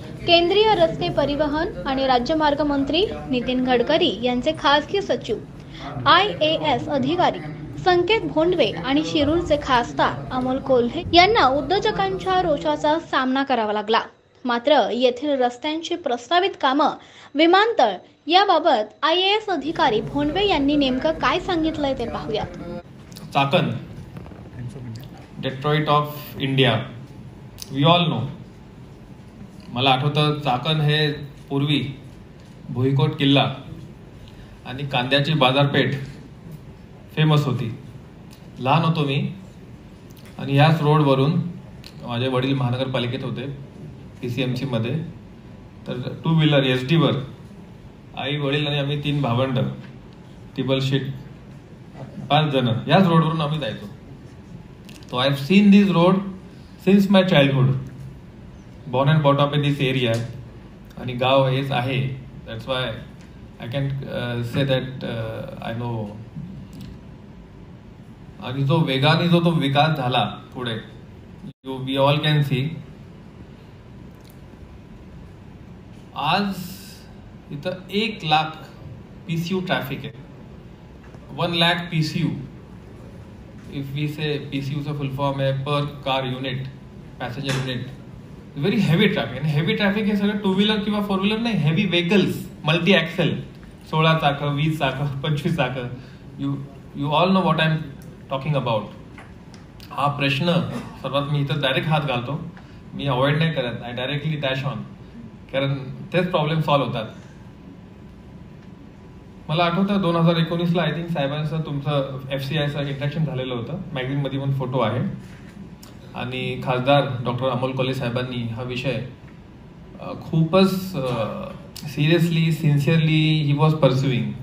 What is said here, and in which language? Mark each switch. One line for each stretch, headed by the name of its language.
Marathi: केंद्रीय रस्ते परिवहन आणि राज्यमार्ग मंत्री नितीन गडकरी यांचे खासगी सचिव IAS अधिकारी संकेत भोंडवे आणि शिरूरचे खासदार अमोल कोल्हे यांना उद्योजकांच्या रोषाचा सामना करावा लागला। मात्र येथील रस्त्यांची प्रस्तावित कामं, विमानतळ याबाबत IAS अधिकारी भोंडवे यांनी नेमकं काय सांगितलंय ते पाहूयात।
English: Chakan, Detroit of India, we all know.
Marathi: मला आठवतं चाकण हे पूर्वी भुईकोट किल्ला आणि कांद्याची बाजारपेठ फेमस होती। लहान होतो मी आणि ह्याच रोडवरून माझे वडील महानगरपालिकेत होते PCMC मध्ये। तर 2 व्हीलर SD वर आई, वडील आणि आम्ही 3 भावंड टेबल शीट 5 जण याच रोडवरून आम्ही जायचो।
English: So I have seen this road since my childhood, born and brought up in this area,
Marathi: आणि गाव हेच आहे।
English: That's why I can say that I know।
Marathi: आणि जो वेगाने जो तो विकास झाला पुढे,
English: We all can see.
Marathi: आज इथं 1 लाख PCU ट्रॅफिक आहे।
English: 1 lakh PCU, if we say PCU चा full form है per car unit, passenger unit. Very heavy traffic,
Marathi: आणि हेवी ट्रॅफिक हे सगळं 2 व्हीलर किंवा 4 व्हीलर नाही, हेवी व्हेकल्स, मल्टी ऍक्सेल, 16 चाकं, 20 चाकं, 25 चाकं।
English: You all know what I am talking about.
Marathi: हा प्रश्न सर्वात मी इथं डायरेक्ट हात घालतो, मी अवॉइड नाही करत,
English: I directly dash on,
Marathi: कारण तेच प्रॉब्लेम सॉल्व्ह होतात। मला आठवतं 2019ला
English: I think
Marathi: साहेबांचं तुमचं FCIचं इंट्रॅक्शन झालेलं होतं, मॅगझिन मध्ये पण फोटो आहे, आणि खासदार डॉक्टर अमोल कोल्हे साहेबांनी हा विषय खूपच सिरियसली, सिन्सिअरली
English: He was pursuing.